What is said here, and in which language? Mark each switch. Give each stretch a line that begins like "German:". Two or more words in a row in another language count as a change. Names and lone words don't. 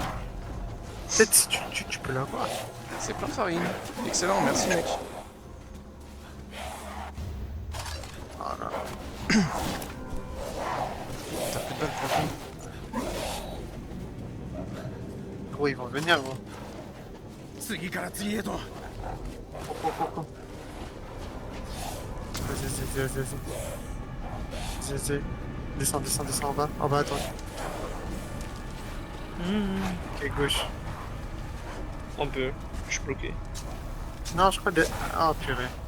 French: Peut-être si tu peux l'avoir. C'est plein de farine. Excellent, merci mec. Ah là. T'as plus de balles pour le coup. Gros, ils vont venir, gros.
Japanese: 次から次へと
French: Vas-y. Descends en bas. En bas, attends. Ok, gauche. Un peu. Je suis bloqué. Non, je crois que... Ah, purée.